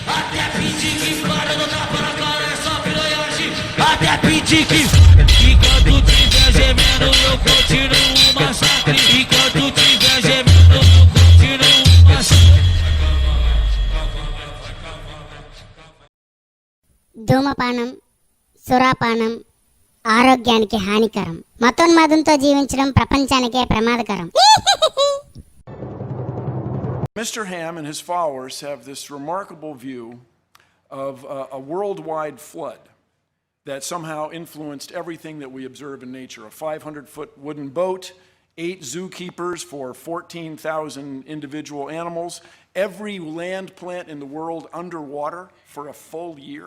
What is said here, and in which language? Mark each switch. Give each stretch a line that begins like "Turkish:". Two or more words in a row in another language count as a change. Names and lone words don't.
Portuguese: Até pedir que para, não dá para cara, é só piranhagem. Até pedir que enquanto tiver gemendo eu continuo o massacre. Enquanto tiver gemendo eu continuo o massacre.
Telugu: ధూమపానం, సురాపానం ఆరోగ్యానికి హానికరం. మతోన్మాదంతో జీవించడం ప్రపంచానికే ప్రమాదకరం.
English: Mr. Ham and his followers have this remarkable view of a worldwide flood that somehow influenced everything that we observe in nature. A 500-foot wooden boat, 8 zookeepers for 14,000 individual animals, every land plant in the world underwater for a full year.